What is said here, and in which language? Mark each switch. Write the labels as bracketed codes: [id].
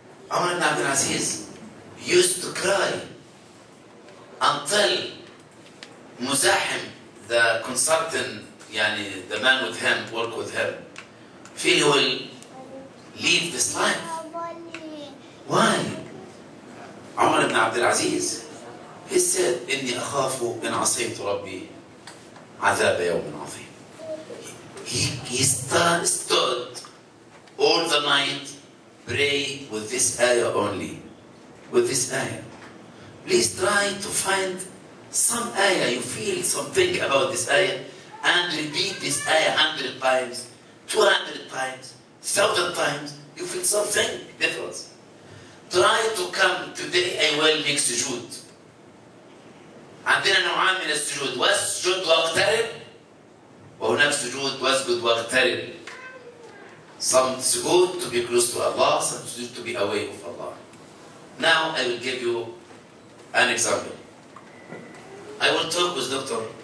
[en] Umar ibn Abdul Aziz used to cry until Muzahim, the consultant, the man with him, work with him, feel he will leave this life. Why? Umar ibn Abdul Aziz, he said, [ar] إني أخاف إن عصيت ربي عذاب يوم عظيم. [en] He stood all the night, pray with this ayah only. With this ayah. Please try to find Some ayah, you feel something about this ayah, and repeat this ayah 100 times, 200 times, 1,000 times, you feel something different. Try to come today, I will make sujood. [ar] عندنا نوعان من السجود، واسجد واقترب، وهناك سجود واسجد واقترب. [en] Some sujood to be close to Allah, some sujood to be away from Allah. Now I will give you an example. I will talk with Dr.